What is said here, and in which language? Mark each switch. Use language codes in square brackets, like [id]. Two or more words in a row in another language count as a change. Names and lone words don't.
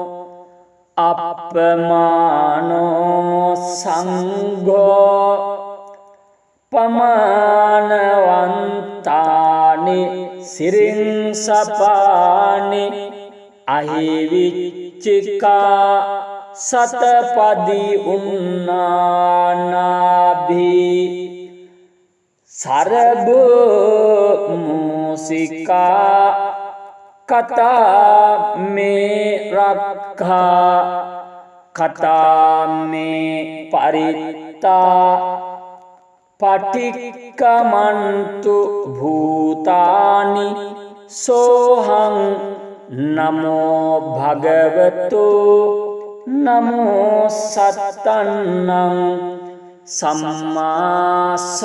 [pi] අප්පමානෝ සංඝෝ පමානවන්තානි සිරින්සපානි අහිවිච්චිකා සතපදි උන්නානාභී සරබෝ මූසිකා කතා මේ රක්ඛා කතා මේ පරිත්තා පටික්කමන්තු භූතානි සෝහං නමෝ භගවතු නමෝ සත්තන්නං සම්මා